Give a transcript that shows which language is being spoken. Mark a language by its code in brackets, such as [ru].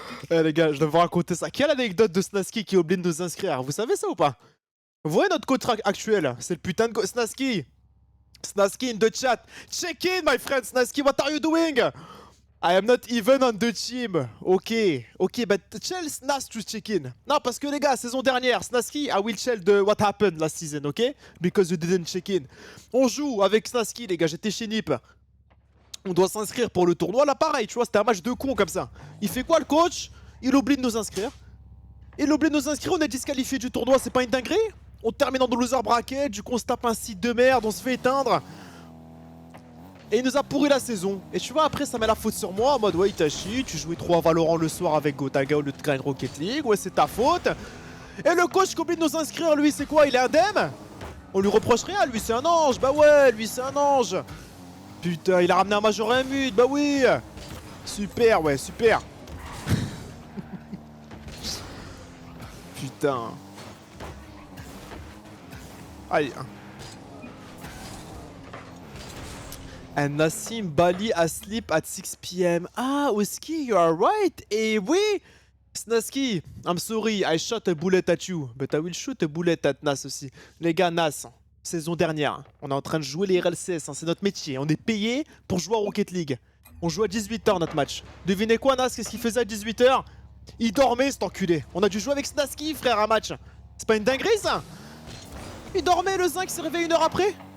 [fr] Eh les gars, je dois vous raconter ça. Quelle anecdote de Snasky qui oublie de nous inscrire? Vous savez ça ou pas? Vous voyez notre coach actuel? C'est le putain de Snasky. [en] Snasky in the chat. Check in, my friend Snasky, what are you doing? I am not even on the team. Ok, but tell Snas to check in. [fr] Non, parce que les gars, saison dernière, [en] Snasky, I will tell the what happened last season, ok? Because you didn't check in. [fr] On joue avec Snasky, les gars, j'étais chez Nip. On doit s'inscrire pour le tournoi. Là, pareil, tu vois, c'était un match de con comme ça. Il fait quoi, le coach? Il oublie de nous inscrire. On est disqualifié du tournoi, c'est pas une dinguerie? On termine en loser bracket, du coup on se tape un site de merde, on se fait éteindre. Et il nous a pourri la saison. Et tu vois, après ça met la faute sur moi en mode ouais, Itachi, tu jouais trop à Valorant le soir avec Gotaga au lieu de gagner Rocket League, ouais, c'est ta faute. Et le coach qui oublie de nous inscrire, lui, c'est quoi? Il est indemne? On lui reproche rien, lui c'est un ange, bah ouais, lui c'est un ange. Putain, il a ramené un Major Mute, bah oui. Super, ouais, super. Putain. Aïe. [en] And Nassim Bali asleep at 6 p.m. Ah, Oski, you are right. [fr] Et oui, [en] Snasky, I'm sorry, I shot a bullet at you, but I will shoot a bullet at Nas [fr] aussi. Les gars, Nas, saison dernière, on est en train de jouer les RLCS, hein, c'est notre métier. On est payé pour jouer à Rocket League. On joue à 18h notre match. Devinez quoi, Nas, qu'est-ce qu'il faisait à 18h? Il dormait, cet enculé. On a dû jouer avec Snasky, frère, un match. C'est pas une dinguerie, ça? Il dormait, le zinc s'est réveillé 1 heure après.